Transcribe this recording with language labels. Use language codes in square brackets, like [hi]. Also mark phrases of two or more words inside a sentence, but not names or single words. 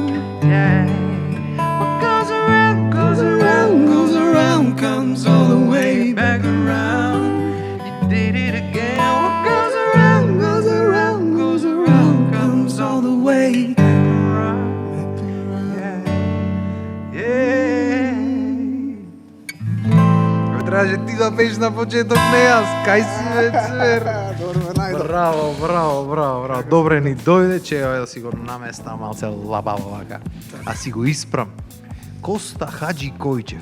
[en] Yeah, what goes around, goes around, goes around, comes all the way back around. You did it again. What goes around, goes around, goes around, comes all the way back around. Yeah. [mk] Трябваше ти да пееш на почеток, не јас. Кај си, бе, цвер? Добро ме најдов. Браво. Добре ни дојде, че ја да си го наместа малце лабаво вака. А си го испрам. Коста Хаджи Којчев.